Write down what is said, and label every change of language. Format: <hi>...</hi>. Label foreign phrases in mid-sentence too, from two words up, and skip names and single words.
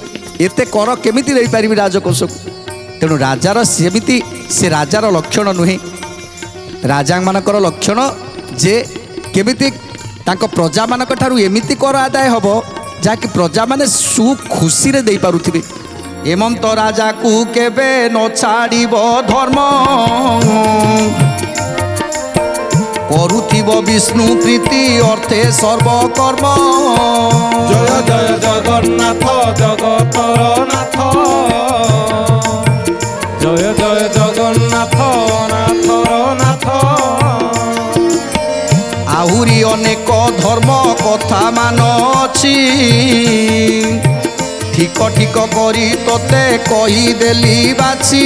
<or>ଏତେ କର କେମିତି ଦେଇ ପାରିବି ରାଜକୋଷକୁ ତେଣୁ ରାଜାର ସେମିତି ସେ ରାଜାର ଲକ୍ଷଣ ନୁହେଁ ରାଜା ମାନଙ୍କର ଲକ୍ଷଣ ଯେ କେମିତି ତାଙ୍କ ପ୍ରଜା ମାନଙ୍କ ଠାରୁ ଏମିତି କର ଆଦାୟ ହେବ ଯାହାକି ପ୍ରଜା ମାନେ ସୁଖୁସିରେ ଦେଇ ପାରୁଥିବେ ଏମନ୍ତ ରାଜାକୁ କେବେ ନ ଛାଡ଼ିବ ଧର୍ମ କରୁଥିବ ବିଷ୍ଣୁ ପ୍ରୀତି ଅର୍ଥେ ସର୍ବକର୍ମ ଜୟ ଜୟ ଜଗନ୍ନାଥ ଜଗତର ନାଥ ଜୟ ଜୟ ଜଗନ୍ନାଥ ନାଥର ନାଥ ଆହୁରି ଅନେକ ଧର୍ମ କଥା ମାନ ଅଛି ଠିକ ଠିକ କରି ତୋତେ କହି ଦେଲି ବାଛି</or>